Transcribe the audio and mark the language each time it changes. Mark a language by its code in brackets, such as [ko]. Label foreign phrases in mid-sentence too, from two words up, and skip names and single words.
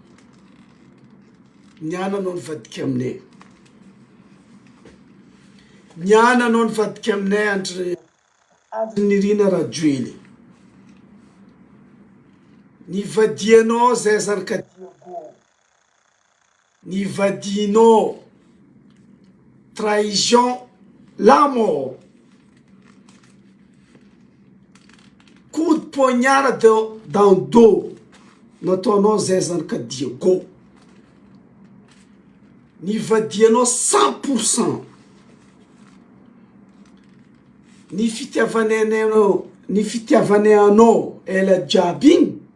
[mg] Niananao nivadika aminay. Niananao nivadika aminay andro nirina Rajoely. Nivadianao zay zanaka Diego. Nivadinao. [fr] Trahison la mort. Coup de poignard dans le dos. [mg] Nataonao zay zanaka Diego. Nivadianao 100%. Nifitiavanay anao ela jiaby igny.